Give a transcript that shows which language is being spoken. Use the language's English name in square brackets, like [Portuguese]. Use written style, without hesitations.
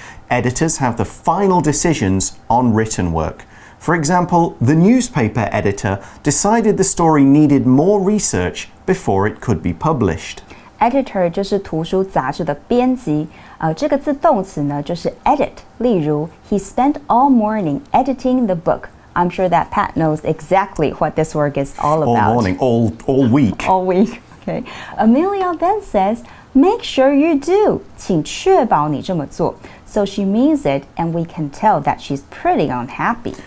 [English] Editors have the final decisions on written work. For example, the newspaper editor decided the story needed more research before it could be published. [Chinese] Editor 就是图書雜誌的編輯，這個字動詞呢就是 edit。例如 [English] He spent all morning editing the book. I'm sure that Pat knows exactly what this work is all about. All morning, all week. All week. Okay. Amelia then says, make sure you do. [Chinese] 請確保你這麼做. [English] So she means it, and we can tell that she's pretty unhappy.